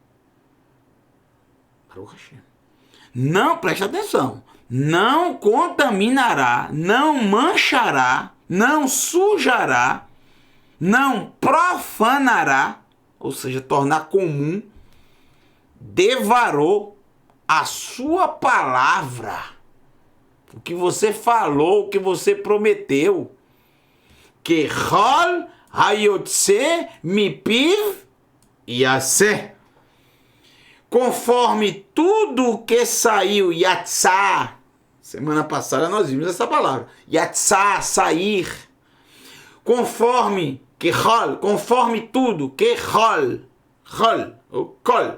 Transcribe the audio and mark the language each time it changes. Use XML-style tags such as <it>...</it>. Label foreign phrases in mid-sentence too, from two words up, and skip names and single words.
<pt>Não, preste atenção, não contaminará, não manchará, não sujará, não profanará, ou seja, tornar comum, devarou a sua palavra, o que você falou, o que você prometeu.</pt> <he>Que ככל היוצא מפיו יעשה.</he> <pt>Conforme tudo que saiu, yatzá. Semana passada nós vimos essa palavra. Yatzá, sair. Conforme, Kechol, conforme tudo, Kechol, Chol, ou Kol.</pt>